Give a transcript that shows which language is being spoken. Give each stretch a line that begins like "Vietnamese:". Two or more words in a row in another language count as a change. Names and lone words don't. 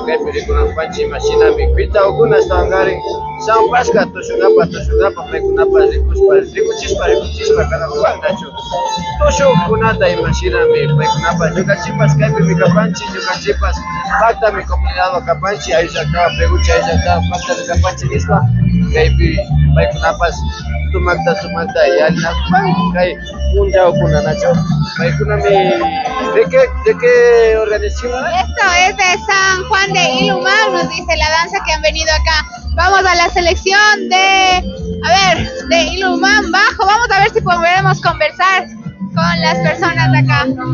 Quechua: kaypi rikunakupanchik imashinami pitawkuna estawankarin Sanpaska tushunapa paykunapas rikuchispa kanakupannachu tushuyukunata imashinami paykunapas ñukanchikpas kaypi mikapanchik ñukanchikpas pacta mi comunidad wakapanchik ayllaktaqa pregucha ayllaktaqa pacta mikapanchik nispa kaypi paykunapas sumaqta yalinakupan kay punllawkuna nachu paykunami
Spanish: ¿de qué organización? Esto es de San Juan de Ilumán, nos dice la danza que han venido acá. Vamos a la selección de Ilumán Bajo. Vamos a ver si podremos conversar con las personas de acá.